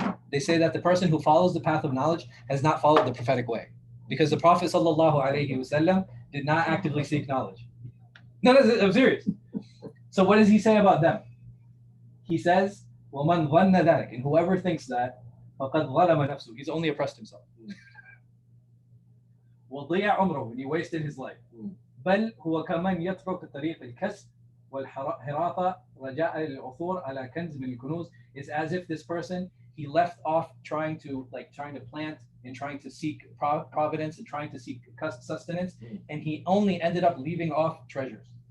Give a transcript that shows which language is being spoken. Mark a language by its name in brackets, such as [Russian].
[English] They say that the person who follows the path of knowledge has not followed the prophetic way, because the Prophet ﷺ did not actively seek knowledge. No, I'm serious. So what does he say about them? He says, [Arabic] وَمَنْ ظَنَّ ذَلِكَ, [English] and whoever thinks that, [Arabic] فَقَدْ ظَلَمَ نَفْسُهُ, [English] he's only oppressed himself. [Arabic] وَضِيَعَ عُمْرُهُ, [English] and he wasted his life. [Arabic] بل هو كمن يترك طريق الكسب والحراثة رجاء العثور على كنز من الكنوز. [English] It's as if this person, he left off trying to plant and trying to seek providence and trying to seek sustenance, and he only ended up leaving off treasures.